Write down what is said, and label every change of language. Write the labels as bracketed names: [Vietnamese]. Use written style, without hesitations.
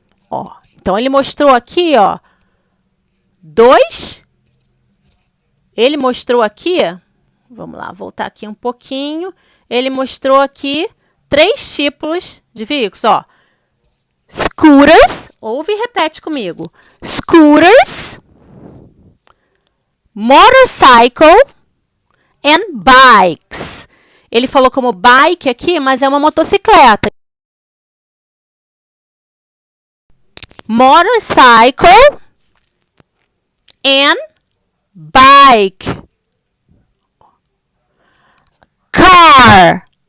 [Portuguese] Ó, então, ele mostrou aqui, ó, Ele mostrou aqui, vamos lá, voltar aqui um pouquinho. Ele mostrou aqui 3 tipos de veículos, ó. Scooters, ouve e repete comigo. [English] Scooters, motorcycle and bikes. [Portuguese] Ele falou como bike aqui, mas é uma motocicleta. [English] Motorcycle and bike. Car.